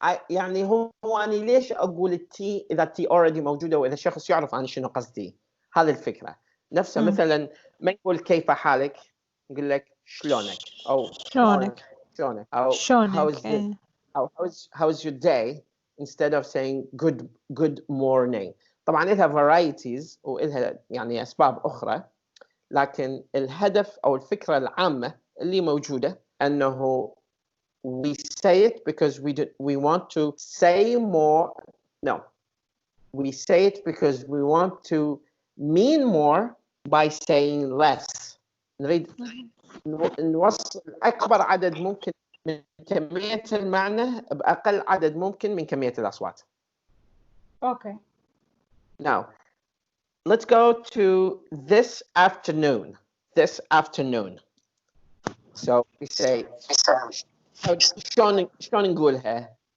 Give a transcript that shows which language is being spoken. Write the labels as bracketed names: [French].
[Arabic] يعني هو أنا ليش أقول التي إذا التي already موجودة وإذا الشخص يعرف عن شنو قصدي. هذه الفكرة. نفسه مثلا ما نقول كيف حالك، نقول لك شلونك أو شلونك أو شلونك [English] how's your day instead of saying good morning. [Arabic] طبعا لها varieties وإلها يعني أسباب أخرى، لكن الهدف أو الفكرة العامة اللي موجودة أنه [English] we say it because we want to say more. No, we say it because we want to mean more by saying less. [Arabic] نريد نوصل أكبر عدد ممكن من كمية المعنى بأقل عدد ممكن من كمية الأصوات. [English] Okay. Now, let's go to this afternoon. This afternoon. So we say [Arabic] شلون نقولها؟